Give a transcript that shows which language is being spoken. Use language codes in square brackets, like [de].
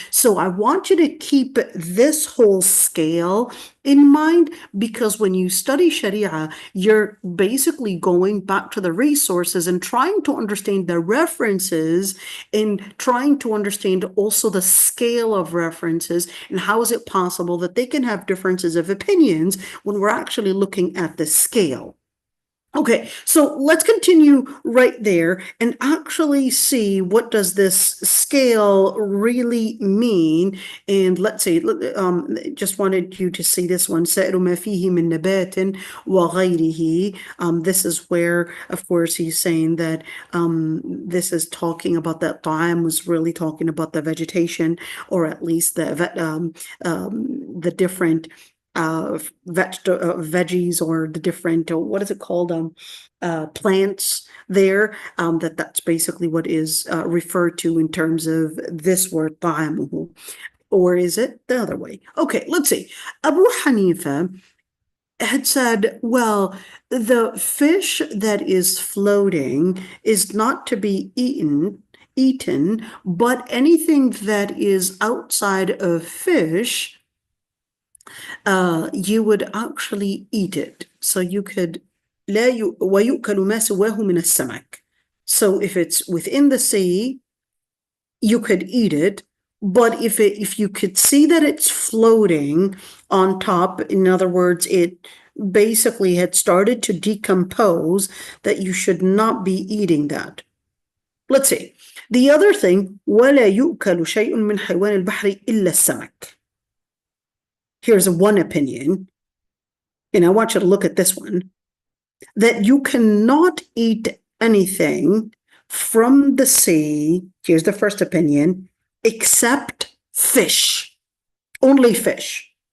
[en] So I want you to keep this whole scale in mind, because when you study Sharia, you're basically going back to the resources and trying to understand the references, and trying to understand also the scale of references, and how is it possible that they can have differences of opinions when we're actually looking at the scale. Okay, so let's continue right there and actually see, what does this scale really mean? And let's see, just wanted you to see this one. [ar] سائر ما فيه من نبات وغيره. [en] This is where, of course, he's saying that this is talking about that ta'am was really talking about the vegetation, or at least the different veggies, or the different, what is it called, plants there, that's basically what is referred to in terms of this word ta'amuhu. Or is it the other way? Okay, let's see. Abu Hanifa had said, well, the fish that is floating is not to be eaten, but anything that is outside of fish, you would actually eat it. So you could, [ar] وَيُؤْكَلُ مَا سُوَاهُ مِنَ السَّمَكِ. [en] So if it's within the sea, you could eat it. But if you could see that it's floating on top, in other words, it basically had started to decompose, that you should not be eating that. Let's see. The other thing, [ar] وَلَا يُؤْكَلُ شَيْءٌ مِنْ حَيْوَانِ الْبَحْرِ إِلَّا السَّمَكِ. [en] Here's one opinion, and I want you to look at this one, that you cannot eat anything from the sea, here's the first opinion, except fish, only fish.